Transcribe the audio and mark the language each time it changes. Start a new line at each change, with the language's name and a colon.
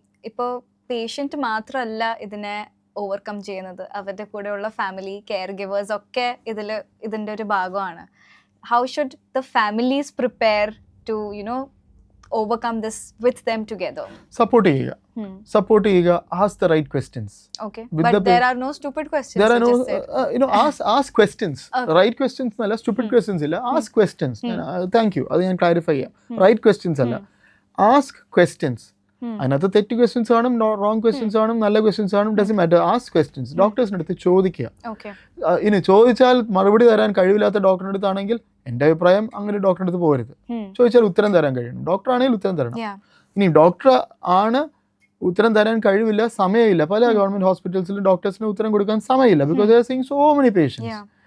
Malayalam: ഇപ്പോൾ പേഷ്യന്റ് മാത്രമല്ല ഇതിനെ ഓവർകം ചെയ്യുന്നത്, അവരുടെ കൂടെയുള്ള ഫാമിലി കെയർ ഗിവേഴ്സ് ഒക്കെ ഇതിന്റെ ഒരു ഭാഗമാണ്.
English: How should the families prepare to overcome this with them together? Support ചെയ്യുക, ask the right questions. Okay, but there are no stupid questions. There are no ask questions. Right questions nalla, stupid questions illa. Ask questions. Thank you,
Malayalam: adu njan clarify ചെയ്യാം.
English: Right questions alla, ask questions.
Malayalam: അതിനകത്ത് തെറ്റ് questions കാണും, wrong questions കാണും, നല്ല questions കാണും,
English: Doesn't matter. Ask questions.
Malayalam: ഡോക്ടേഴ്സിൻ്റെ അടുത്ത് ചോദിക്കുക. ഇനി ചോദിച്ചാൽ മറുപടി തരാൻ കഴിവില്ലാത്ത ഡോക്ടറിൻ്റെ അടുത്താണെങ്കിൽ എൻ്റെ അഭിപ്രായം അങ്ങനെ ഡോക്ടറിൻ്റെ അടുത്ത് പോകരുത്. ചോദിച്ചാൽ ഉത്തരം തരാൻ കഴിയണം, ഡോക്ടർ ആണെങ്കിൽ ഉത്തരം തരണം. ഇനി ഡോക്ടർ ആണ് ഉത്തരം തരാൻ കഴിവില്ല, സമയമില്ല, പല ഗവൺമെന്റ് ഹോസ്പിറ്റൽസിലും ഡോക്ടേഴ്സിന് ഉത്തരം കൊടുക്കാൻ സമയമില്ല,
English: Because they are seeing so many patients.